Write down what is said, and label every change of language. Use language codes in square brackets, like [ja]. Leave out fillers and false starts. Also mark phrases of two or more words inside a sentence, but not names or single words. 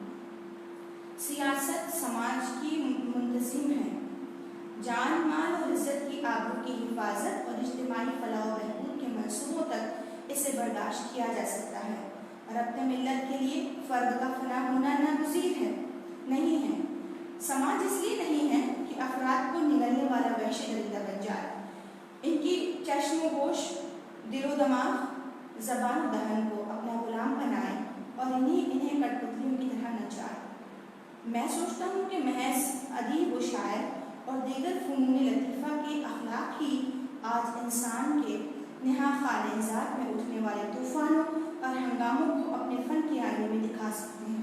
[ur] سیاست سماج کی منتظم ہے، جان مال اور عزت کی آبرو کی حفاظت اور اجتماعی فلاح و بہبود کے منصوبوں تک اسے برداشت کیا جا سکتا ہے۔ ربط ملت کے لیے فرد کا فنا ہونا ناگزیر ہے، نہیں ہے۔ سماج اس لیے نہیں ہے کہ افراد کو نگلنے والا وحشی درندہ بن جائے، ان کی چشم و گوش، دل و دماغ، زبان و دہن کو اپنا غلام بنائے اور انہیں کٹ پتلیوں کی طرح نچائے۔ میں سوچتا ہوں کہ محض ادیب و شاعر اور دیگر فنون لطیفہ کے اخلاق ہی آج انسان کے نہا خانہ ذات میں اٹھنے والے طوفانوں اور ہنگاموں کو اپنے فن کے آئینے میں دکھا سکتے ہیں۔